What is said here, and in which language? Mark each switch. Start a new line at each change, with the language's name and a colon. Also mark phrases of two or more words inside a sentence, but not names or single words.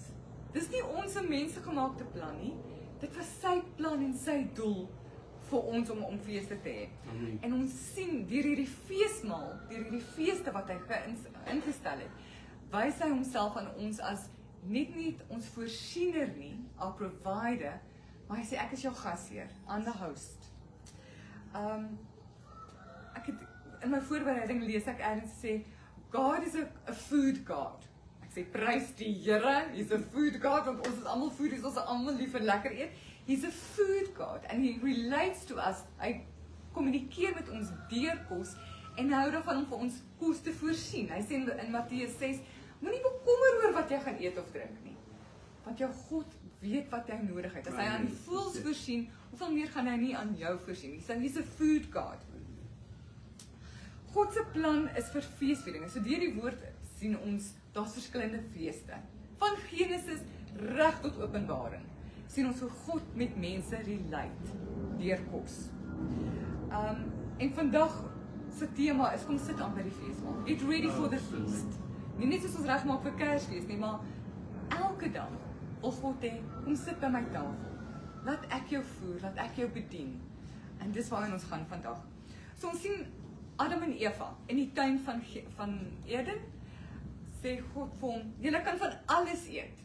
Afrikaans: Dis nie ons mense gemaakte plan nie. Dit was sy plan en sy doel vir ons om feeste te hê. En ons sien deur hierdie feesmaal, deur hierdie feeste wat hy ingestel het, wys hy homself aan ons as nie ons voorsiener nie,
English: our provider,
Afrikaans: maar hy sê ek is jou gasheer,
English: I'm the host.
Afrikaans: Ek het in my voorbereiding lees ek ergens sê
English: God is a food God.
Afrikaans: Ek sê prys die Here,
English: he's a food God,
Afrikaans: want ons is almal foodies, ons is almal lief vir lekker eet.
English: He's a food God and he relates to us.
Afrikaans: Hy kommunikeer met ons deur kos en hou daarvan om vir ons kos te voorsien. Hy sê in Matteus 6, moenie bekommer oor wat jy gaan eet of drink nie. Want jou God weet wat jy nodig het. As hy aan die voëls voorsien, hoeveel meer gaan hy nie aan jou voorsien nie.
English: He's a food God.
Afrikaans: God se plan is vir feesvieringe. So deur die woord sien ons, daar's verskillende feeste. Van Genesis reg tot Openbaring. Sien ons hoe God met mense relate deur kos. En vandag se tema is kom sit aan by die feesmaal.
English: Get ready for the feast.
Afrikaans: Nie net soos ons regmaak vir Kersfees nie, maar elke dag wil God hê, kom sit by my tafel. Laat ek jou voer, laat ek jou bedien. En dis waarheen ons gaan vandag. So ons sien Adam en Eva in die tuin van Eden, sê God vir hom, julle kan van alles eet.